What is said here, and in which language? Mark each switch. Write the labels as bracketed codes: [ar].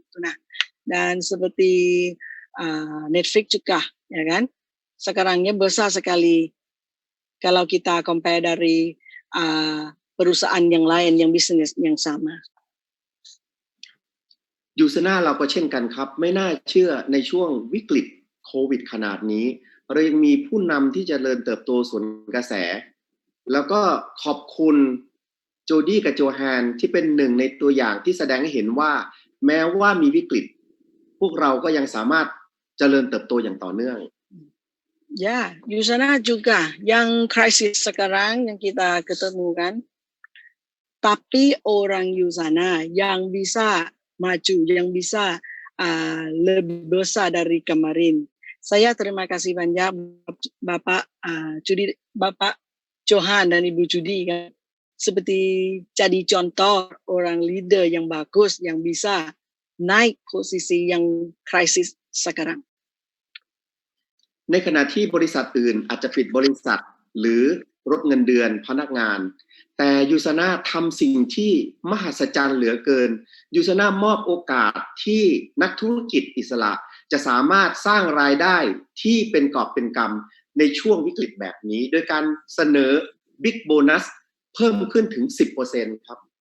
[id] Nah, dan seperti Netflix juga, ya kan? Sekarangnya besar sekali kalau kita compare dari perusahaan yang lain yang bisnis yang sama. [th] ยูซน่าเราก็เช่นกันครับไม่น่าเชื่อในช่วงวิกฤตโควิดขนาดนี้เรายังมีผู้นำที่เจริญเติบโตสวนกระแสแล้วก็ขอบคุณโจดี้กับโจแฮนที่เป็นหนึ่งในตัวอย่างที่แสดงให้เห็นว่าแม้ว่ามีวิกฤตพวกเราก็ยังสามารถเจริญเติบโตอย่างต่อเนื่อง [id] Ya, Yusana juga yang krisis sekarang yang kita ketemukan, tapi orang Yusana yang bisa maju, yang bisa lebih besar dari kemarin. Saya terima kasih banyak Bapak Bapak Johan dan Ibu Judy kan, seperti jadi contoh orang leader yang bagus yang bisa naik posisi yang krisis sekarang. [th] ในขณะที่บริษัทอื่นอาจจะปิดบริษัทหรือลดเงินเดือนพนักงานแต่ยูซาน่าทำสิ่งที่มหัศจรรย์เหลือเกินยูซาน่ามอบโอกาสที่นักธุรกิจอิสระจะสามารถสร้างรายได้ที่เป็นกอบเป็นกำในช่วงวิกฤตแบบนี้โดยการเสนอบิ๊กโบนัสเพิ่มขึ้นถึง 10% ครับ